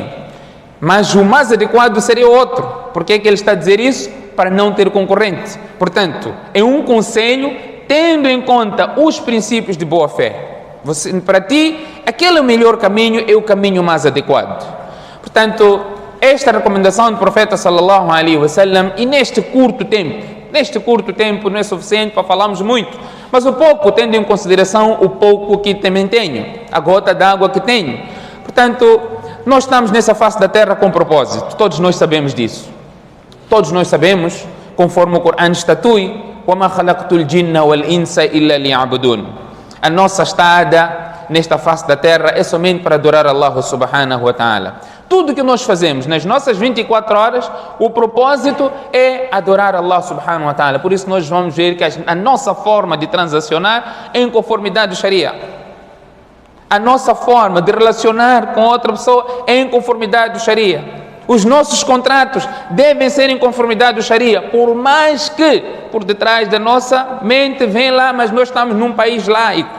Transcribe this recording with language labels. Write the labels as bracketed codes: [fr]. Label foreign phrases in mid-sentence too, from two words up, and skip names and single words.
[pt] Mas o mais adequado seria outro. Por que é que ele está a dizer isso? Para não ter concorrente. Portanto, é um conselho tendo em conta os princípios de boa fé. Para ti, aquele é o melhor caminho, é o caminho mais adequado. Portanto, esta recomendação do profeta [ar] صلى الله عليه وسلم, [pt] e neste curto tempo não é suficiente para falarmos muito, mas o pouco, tendo em consideração o pouco que também tenho, a gota d'água que tenho. Portanto, nós estamos nessa face da terra com propósito, todos nós sabemos disso. Todos nós sabemos, conforme o Corão estatui, [ar] وَمَا خَلَقْتُ الْجِنَّ وَالْإِنسَ إِلَّا لِيَعْبُدُونَ. [pt] A nossa estada nesta face da terra é somente para adorar [ar] الله سبحانه وتعالى. [pt] Tudo que nós fazemos nas nossas 24 horas, o propósito é adorar [ar] الله سبحانه وتعالى. [pt] Por isso nós vamos ver que a nossa forma de transacionar é em conformidade do Sharia. A nossa forma de relacionar com outra pessoa é em conformidade do Sharia. Os nossos contratos devem ser em conformidade do Sharia, por mais que por detrás da nossa mente vem lá, mas nós estamos num país laico.